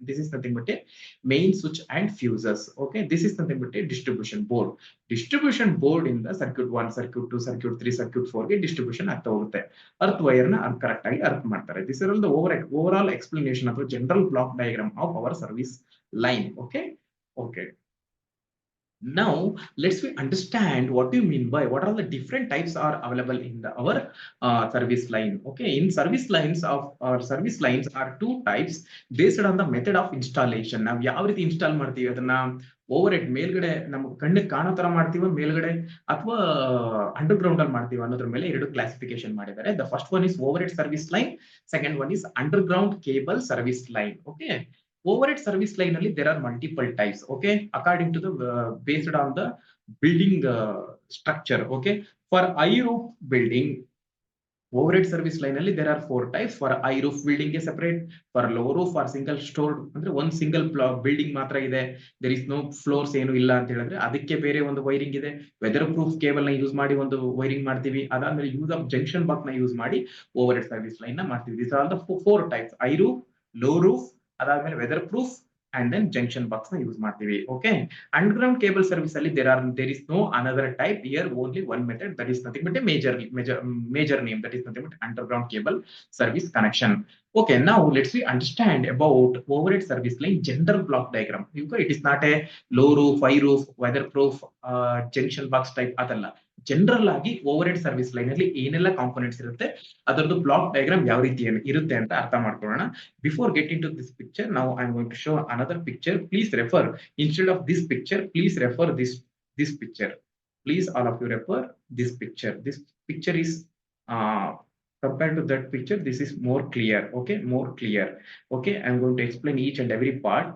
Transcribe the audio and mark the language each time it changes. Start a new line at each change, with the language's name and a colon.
English: This is nothing but main switch and fuses. Okay, this is nothing but distribution board.
Kannada: Distribution board ಇಂದ circuit 1, circuit 2, circuit 3, circuit 4 ಗೆ distribution ಆಗ್ತಾ ಹೋಗುತ್ತೆ. Earth wire ನ correct ಆಗಿ earth ಮಾಡ್ತಾರೆ.
English: This is the overall explanation ಅಥವಾ general block diagram of our service line. Okay. Now let's we understand what do you mean by what are the different types are available in our service line. Okay, in service lines of our service lines are 2 types based on the method of installation.
Kannada: ನಾವು ಯಾವ ರೀತಿ install ಮಾಡ್ತೀವಿ ಅದನ್ನ over head ಮೇಲ್ಗಡೆ ನಮಗೆ ಕಣ್ಣಿಗೆ ಕಾಣೋ ತರ ಮಾಡ್ತೀವಿ ಮೇಲ್ಗಡೆ, ಅಥವಾ ಅಂಡರ್ ಗ್ರೌಂಡ್ ಅಲ್ಲಿ ಮಾಡ್ತೀವಿ ಅನ್ನೋದ್ರ ಮೇಲೆ 2 ಕ್ಲಾಸಿಫಿಕೇಶನ್ ಮಾಡಿದ್ದಾರೆ.
English: The first one is overhead service line, second one is underground cable service line. Okay, overhead service line ಅಲ್ಲಿ there are multiple types. Okay, according to the based on the building structure. Okay, for high roof building, overhead service line ಅಲ್ಲಿ there are 4 types. For high roof building ಗೆ separate, for low roof or single stored
Kannada: ಅಂದ್ರೆ ಒಂದು single building ಮಾತ್ರ ಇದೆ,
English: there is no floors
Kannada: ಏನು ಇಲ್ಲ ಅಂತ ಹೇಳಿದ್ರೆ ಅದಕ್ಕೆ ಬೇರೆ ಒಂದು ವೈರಿಂಗ್ ಇದೆ. ವೆದರ್ ಪ್ರೂಫ್ ಕೇಬಲ್ ನ ಯೂಸ್ ಮಾಡಿ ಒಂದು ವೈರಿಂಗ್ ಮಾಡ್ತೀವಿ. ಅದಾದ್ಮೇಲೆ ಯೂಸ್ ಆಫ್ ಜಂಕ್ಷನ್ ಬಾಕ್ಸ್ ನ ಯೂಸ್ ಮಾಡಿ overhead service line ನ ಮಾಡ್ತೀವಿ.
English: These are the 4 types: high roof, low roof, ಅದಾದ್ಮೇಲೆ weatherproof and then junction box
Kannada: ನ ಯೂಸ್ ಮಾಡ್ತೀವಿ.
English: Okay, underground cable service ಅಲ್ಲಿ there is no another type here, only one method, that is nothing but a major name, that is nothing but underground cable service connection. Okay, now let's we understand about overhead service line general block diagram. It is not a low roof, high roof, weatherproof, junction box type ಅದಲ್ಲ.
Kannada: General ಆಗಿ over head service line ಅಲ್ಲಿ ಏನೆಲ್ಲ components ಇರುತ್ತೆ, ಅದರದ್ದು block diagram ಯಾವ ರೀತಿ ಇರುತ್ತೆ ಅಂತ ಅರ್ಥ ಮಾಡ್ಕೊಳ್ಳೋಣ.
English: Before getting to this picture, now I am going to show another picture. Please refer, instead of this picture, please refer this picture. Please all of you refer this picture. This picture is compared to that picture, this is more clear. Okay, more clear. Okay, I'm going to explain each and every part.